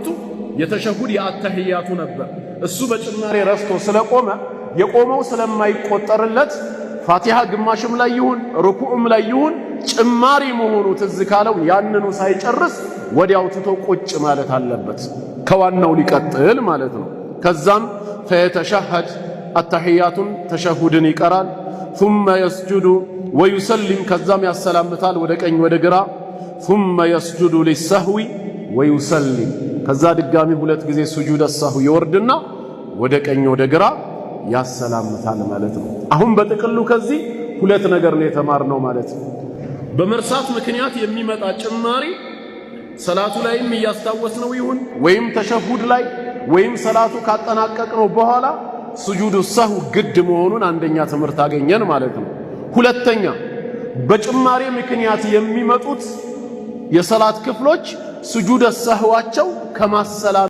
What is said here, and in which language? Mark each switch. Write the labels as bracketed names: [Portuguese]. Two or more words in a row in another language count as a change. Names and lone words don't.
[Amharic] የተሸሁድ የአተህያቱ ነበር። እሱ በጭማሬ ረስቶ ስለቆመ የቆመው ስለማይቆጠርለት ፋቲሃ ግማሽም ላይ ይሁን ሩኩዕም ላይ ይሁን ጭማሪ መሆኑ ትዝ ካለው ያንኑ ሳይጨርስ ወዲያው ትቶ ቁጭ ማለት አለበት፣ ከዋናው ሊቀጥል ማለት ነው። ከዛም ፈየተሸሀድ አተሕያቱን ተሸሁድን ይቀራል። [Arabic] ثم يسجد ويسلم፣ [Amharic] ከዛም ያሰላምታል ወደ ቀኝ ወደ ግራ። [Arabic] ثم يسجد للسهو ويسلم፣ [Amharic] ከዛ ድጋሚ ሁለት ጊዜ [Arabic] سجود السهو [Amharic] ይወርድና ወደ ቀኝ ወደ ግራ ያሰላምታል ማለት ነው። አሁን በጥቅሉ ከዚህ ሁለት ነገር ነው የተማርነው ማለት ነው። በመርሳት ምክንያት የሚመጣ ጭማሪ ሰላቱ ላይም እያስታወስነው ይሁን ወይም ተሸሁድ ላይ ወይም ሰላቱ ካጠናቀቅነው በኋላ [Arabic] سجود السهو [Amharic] ግድ መሆኑን አንደኛ ትምህርት አገኘን ማለት ነው። ሁለተኛ በጭማሪ ምክንያት የሚመጡት የሰላት ክፍሎች ስጁደ ሰህዋቸው ከማሰላም